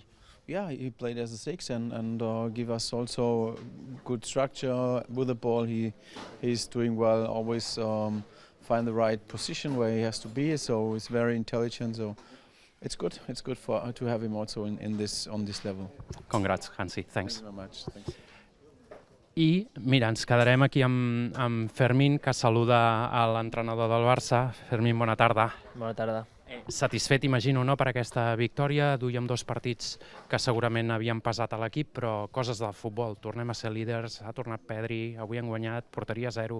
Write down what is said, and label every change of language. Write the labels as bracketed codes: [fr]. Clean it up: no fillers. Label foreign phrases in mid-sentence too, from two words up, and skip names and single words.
[en] Yeah, he played as a 6 and give us also good structure with the ball. He's doing well. Always find the right position where he has to be. So he's very intelligent. So it's good. It's good to have him also on this level. Congrats, Hansi. Thanks. Thank you very much. Thanks. [ca] I mira, ens quedarem aquí amb Fermin, que saluda a l'entrenador del Barça. Fermin, bona tarda. Bona tarda. Satisfet, imagino, no, per aquesta victòria. Duíem 2 partits que segurament havien pesat a l'equip, però coses del futbol. Tornem a ser líders, ha tornat Pedri, avui han guanyat, porteria 0.